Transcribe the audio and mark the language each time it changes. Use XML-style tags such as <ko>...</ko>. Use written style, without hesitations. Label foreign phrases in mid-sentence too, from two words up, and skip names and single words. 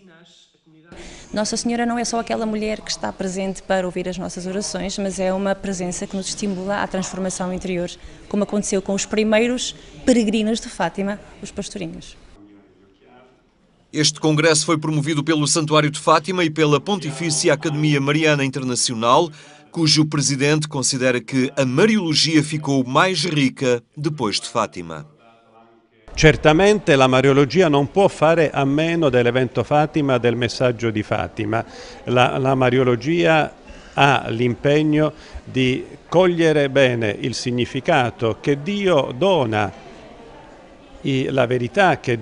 <pt>Nossa Senhora não é só aquela mulher que está presente para ouvir as nossas orações, mas é uma presença que nos estimula à transformação interior, como aconteceu com os primeiros peregrinos de Fátima, os pastorinhos. Este congresso foi promovido pelo Santuário de Fátima e pela Pontifícia Academia Mariana Internacional, cujo presidente considera que a Mariologia ficou mais rica depois de Fátima.</pt> <it>Certamente la Mariologia non può fare a meno dell'evento Fatima, del messaggio di Fatima. La Mariologia ha l'impegno di cogliere bene il significato che Dio dona, la verità che</it>